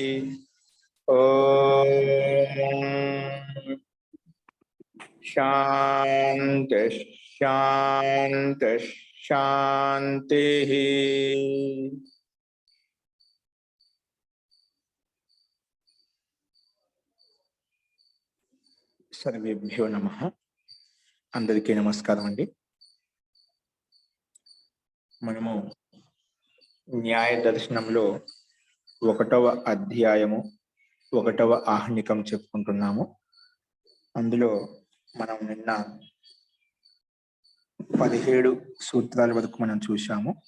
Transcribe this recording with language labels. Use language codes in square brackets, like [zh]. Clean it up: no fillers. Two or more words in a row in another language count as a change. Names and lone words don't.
[sa] ओम शांति शांति शांति। सर्वेभ्यो नमः। [te] అందరికీ నమస్కారం అండీ। మనము న్యాయ దర్శనంలో 1వ అధ్యాయము 1వ ఆహ్నికం చెప్పుకుంటున్నాము. అందులో మనం నిన్న 17 సూత్రాల వరకు మనం చూశాము.